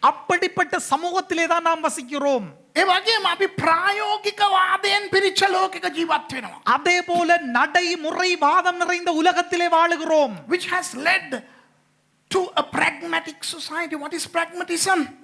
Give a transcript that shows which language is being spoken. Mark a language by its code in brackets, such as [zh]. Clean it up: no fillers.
[ta] அப்படிப்பட்ட சமூகத்திலே தான் நாம் வசிக்கிறோம். [si] ඒ වගේම අපි ප්‍රායෝගික වාදයෙන් පිරිච්ච ලෝකයක ජීවත් වෙනවා. [ta] அதே போல நடைமுறை வாதம் நிறைந்த உலகத்திலே வாழுகிறோம். [en] Which has led to a pragmatic society. What is pragmatism?